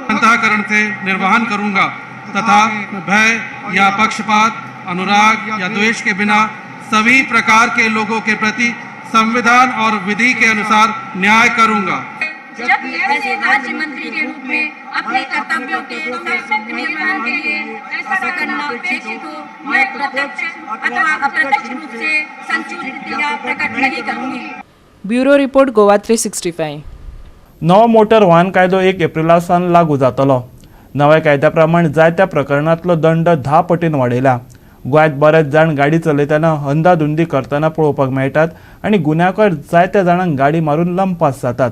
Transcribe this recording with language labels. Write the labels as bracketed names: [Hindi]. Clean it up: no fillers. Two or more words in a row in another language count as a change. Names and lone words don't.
[Hindi] अंतःकरण से निर्वहन करूंगा तथा भय या पक्षपात, अनुराग या द्वेष के बिना सभी प्रकार के लोगों के प्रति संविधान और विधि के अनुसार न्याय करूंगा। जब मैं राज्य मंत्री के रूप में अपने कर्तव्यों के सशक्त निर्वहन के लिए ऐसा करना अपेक्षित हो, मैं प्रत्यक्ष अथवा अप्रत्यक्ष रूप से संसूचित या प्रकट नहीं करूंगी। [English] bureau report Goa 365. [Konkani] नवो मोटर वाहन कायदो 1 एप्रिलासान लागू जातलो। नव्या कायद्या प्रमाण जायत्या प्रकरणांतलो दंड 10 पटीन वाडयला। गोंयांत बरेच जाण गाडी चलयतना अंधाधुंदी करतना पळोवपाक मेळटात आनी गुन्यांवकार जायत्या जाणांक गाडी मारून लंपास जातात।